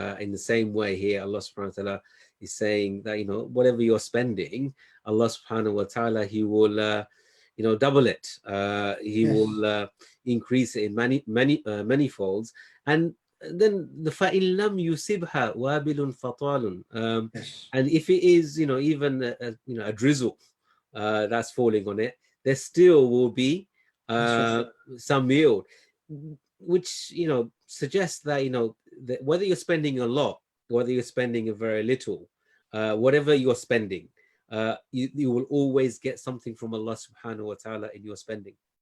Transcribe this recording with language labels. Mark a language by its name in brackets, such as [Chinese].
[English] In the same way here, Allah subhanahu wa ta'ala is saying that, you know, whatever you're spending, Allah subhanahu wa ta'ala, He will you know, double it. He will increase it in many folds. And then the [Arabic] فَإِن لَمْ يُصِبْهَا وَابِلٌ فَطَالٌ. [English] And if it is, you know, even a drizzle that's falling on it, there still will be some yield, which, you know, suggests that, you know, that whether you're spending a lot, whether you're spending a very little, whatever you're spending, you will always get something from Allah subhanahu wa ta'ala in your spending.